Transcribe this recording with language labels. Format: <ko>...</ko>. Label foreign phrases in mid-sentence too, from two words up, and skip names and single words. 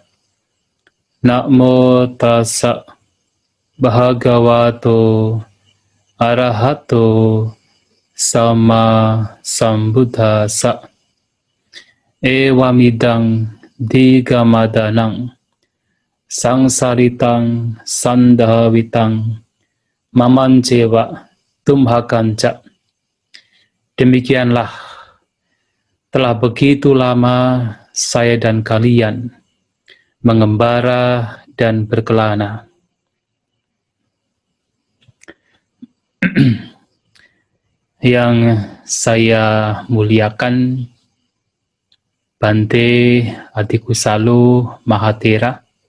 <pi>Namo tassa bhagavato arahato sama sambuddhassa. Ewamidang digamadanang sangsaritang sandhavitang mamancewa tumhakanca.</pi> <id>Demikianlah telah begitu lama saya dan kalian mengembara dan berkelana. Yang saya muliakan Bante Adikusalo Mahatera,</id>